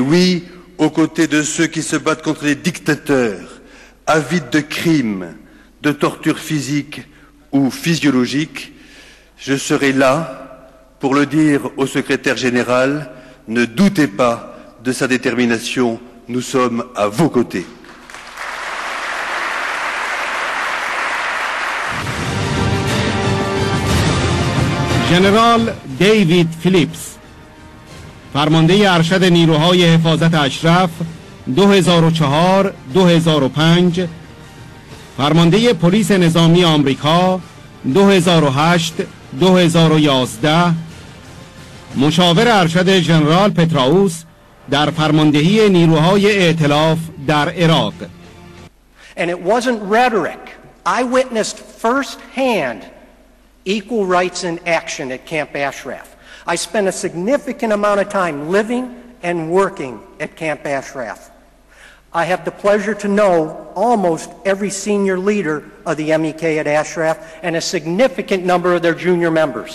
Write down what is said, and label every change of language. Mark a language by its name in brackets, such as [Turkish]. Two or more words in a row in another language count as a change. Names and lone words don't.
[French] Oui, aux côtés de ceux qui se battent contre les dictateurs, avides de crimes, de tortures physiques ou physiologiques. Je serai là pour le dire au secrétaire général, ne doutez pas de sa détermination, nous sommes à vos côtés. [Persian] ژنرال دیوید فیلیپس، فرمانده ارشد نیروهای حفاظت اشرف 2004 2005، فرمانده پلیس نظامی آمریکا 2008 2011، مشاور ارشد ژنرال پتراوس در فرماندهی نیروهای ائتلاف در عراق. [English] And it wasn't rhetoric. I witnessed firsthand equal rights in action at Camp Ashraf. I spent a significant amount of time living and working at Camp Ashraf. I have the pleasure to know almost every senior leader of the MEK at Ashraf and a significant number of their junior members.